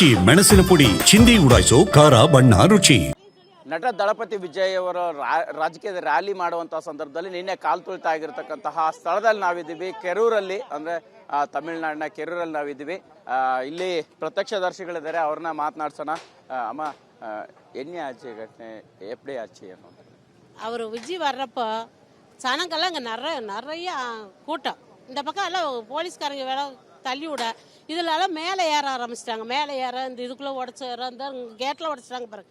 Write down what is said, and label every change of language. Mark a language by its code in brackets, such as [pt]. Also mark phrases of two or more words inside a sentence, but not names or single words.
[kn] ಮೆಣಸಿನ ಪುಡಿ ಚಿಂದಿ ಉಡಾಯಿಸೋ ಖಾರ ಬಣ್ಣ ರುಚಿ. ನಟ ದಳಪತಿ ವಿಜಯ್ ಅವರ ರಾಜಕೀಯದ ರ್ಯಾಲಿ ಮಾಡುವಂಥ ಸಂದರ್ಭದಲ್ಲಿ ನಿನ್ನೆ ಕಾಲು ತುಳಿತಾ ಆಗಿರತಕ್ಕಂತಹ ಸ್ಥಳದಲ್ಲಿ ನಾವಿದ್ದೀವಿ. ಕೆರೂರಲ್ಲಿ ಅಂದರೆ ತಮಿಳುನಾಡಿನ ಕೆರೂರಲ್ಲಿ ನಾವಿದ್ದೀವಿ. ಇಲ್ಲಿ ಪ್ರತ್ಯಕ್ಷದರ್ಶಿಗಳಿದ್ದಾರೆ, ಅವ್ರನ್ನ ಮಾತನಾಡ್ಸೋಣ. ಅಮ್ಮ, [ta] என்ன ஆச்சு ಘಟನೆ, எப்படி ஆச்சு ಅನ್ನೋದು? அவர் விஜய் வர்றப்போ சனங்கெல்லாம் இங்கே நிறைய கூட்டம். இந்த பக்கம் எல்லாம் போலீஸ்காரங்க வேலை தள்ளி விட இதிலெல்லாம் மேலே ஏற ஆரம்பிச்சிட்டாங்க. மேலே ஏற இந்த இதுக்குள்ளே உடச்சி ஏற இந்த கேட்டில் உடச்சிட்டாங்க பாருங்க.